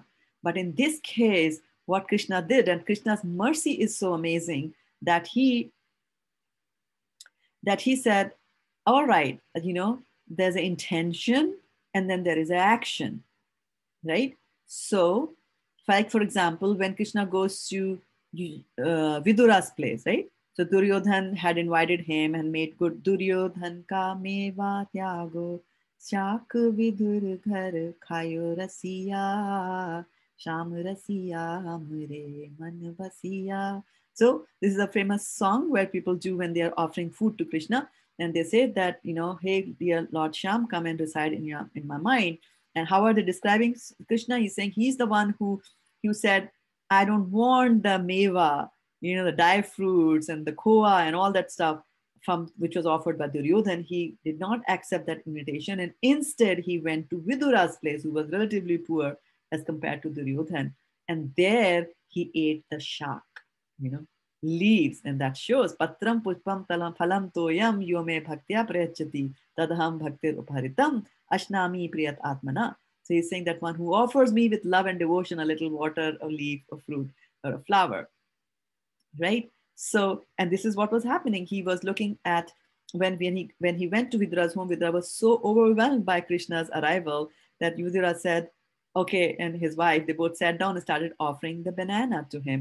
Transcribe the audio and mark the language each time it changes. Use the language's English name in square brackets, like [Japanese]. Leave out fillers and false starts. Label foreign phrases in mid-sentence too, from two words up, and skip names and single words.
[English] But in this case, what Krishna did, and Krishna's mercy is so amazing that he said, all right, there's an intention and then there is an action, right? So, like for example, when Krishna goes to Vidura's place, right? So Duryodhan had invited him and made good [Hindi] दुर्योधन का मेवा त्यागो साग विदुर घर खायो रसिया श्याम रसिया हमरे मन बसिया. [English] So this is a famous song where people do when they are offering food to Krishna, and they say that, hey dear Lord Sham, come and reside in my mind. And how are they describing Krishna? He's saying he's the one who said, I don't want the meva, the dry fruits and the koa and all that stuff from which was offered by Duryodhan. He did not accept that invitation, and instead he went to Vidura's place, who was relatively poor as compared to Duryodhan, and there he ate the shak, leaves, and that shows [Sanskrit] पत्रं पुष्पं तलं फलं तोयं यो मे भक्त्या प्रयच्छति तदहं भक्तिर् उपहृतम् अश्नामि प्रियत् आत्मना. [English] So he's saying that one who offers me with love and devotion a little water, a leaf, a fruit, or a flower, right? So, and this is what was happening. He was looking at when he went to Vidura's home. Vidura was so overwhelmed by Krishna's arrival that Yudhira said, okay, and his wife, they both sat down and started offering the banana to him.